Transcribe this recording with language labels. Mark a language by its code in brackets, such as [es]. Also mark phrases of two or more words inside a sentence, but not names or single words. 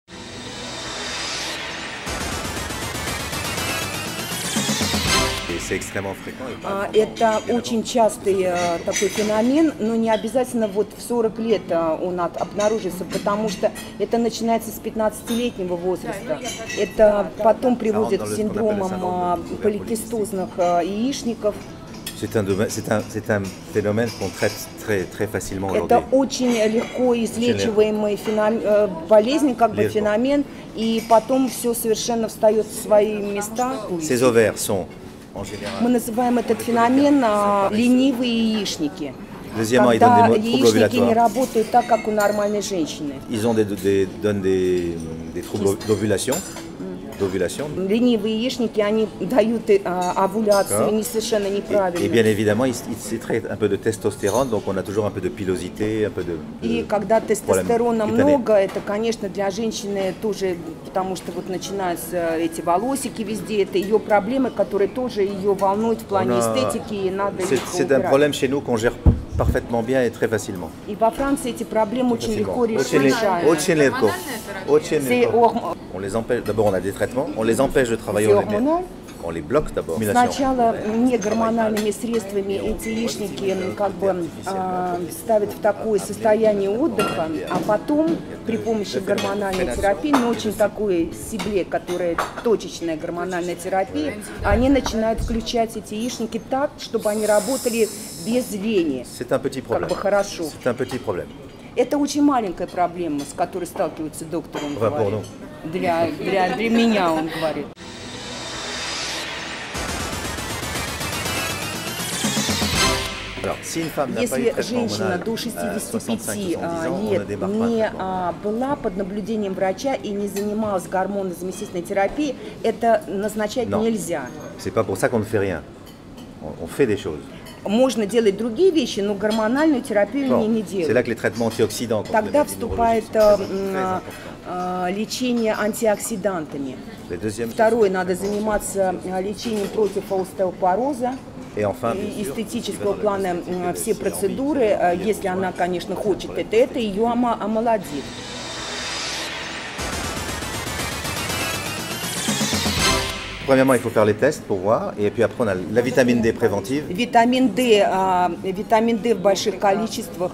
[ru] Это очень частый такой феномен, но не обязательно вот в 40 лет он обнаружится, потому что это начинается с 15-летнего возраста. Это потом приводит к синдромам поликистозных яичников. [fr] C'est un phénomène qu'on traite très facilement aujourd'hui. [ru] Это очень легко излечиваемый болезнь, как бы феномен, и потом все совершенно встает в свои места. [fr] Ces ovaires sont [ru] Мы называем этот феномен ленивые яичники. [fr] Deuxièmement, [ru] Когда [fr] ils donnent des troubles [ru] яичники не [fr] ovulatoires. [ru] работают так, как у нормальной женщины. [fr] Ils ont donnent des troubles d'ovulation. [ru] Ленивые яичники, они дают овуляцию совершенно неправильно. [fr] Et bien évidemment, ils sécrètent un peu de testostérone, donc on a toujours un peu de pilosité, un peu de [ru] И когда тестостерона много, это, конечно, для женщины тоже, потому что вот начинаются эти волосики везде, это ее проблемы, которые тоже ее волнуют в плане эстетики, и надо их [fr] C'est un problème chez nous qu'on gère parfaitement bien et très facilement. [ru] И во Франции эти проблемы очень легко Очень решаются. легко. Очень [fr] C'est [ru] легко. [fr] On les empêche, d'abord on a des traitements, on les empêche de travailler, on les bloque d'abord. [ru] Сначала не гормональными средствами эти яичники как бы ставят в такое состояние отдыха, а потом при помощи гормональной терапии, но очень такой сибле, которая точечная гормональная терапия, они начинают включать эти яичники так, чтобы они работали без лени. [fr] C'est un petit problème. [ru] Как бы хорошо. [fr] C'est un petit problème. [ru] Это очень маленькая проблема, с которой сталкивается доктор, он [fr] Enfin, pour [ru] говорит. [fr] nous. [ru] Для меня, он говорит. [fr] Alors, si une femme n'a pas eu de [ru] Если [fr] traitement [ru] женщина [fr] hormonal [ru] до [fr] à 65 65-70 ans, on ne [ru] лет [fr] démarre [ru] не [fr] pas un traitement. [ru] была под наблюдением врача и не занималась гормонозаместительной терапией, это назначать [fr] Non. [ru] нельзя. [fr] C'est pas pour ça qu'on ne fait rien. On fait des choses. [ru] Можно делать другие вещи, но гормональную терапию [fr] Bon, [ru] не [fr] c'est là [ru] делают. [fr] que les traitements antioxydants, contre [ru] Тогда [fr] les maladies [ru] вступает [fr] neurologiques, sont très importants. [ru] лечение антиоксидантами. [fr] Le deuxième, [ru] Второе, надо заниматься лечением против остеопороза. [fr] et enfin, bien [ru] И [fr] sûr, [ru] эстетического плана все процедуры, если она, конечно, хочет это ее омолодит. [fr] premièrement, il faut faire les tests pour voir, et puis après on a la vitamine D préventive, [ru] Витамин D в больших количествах,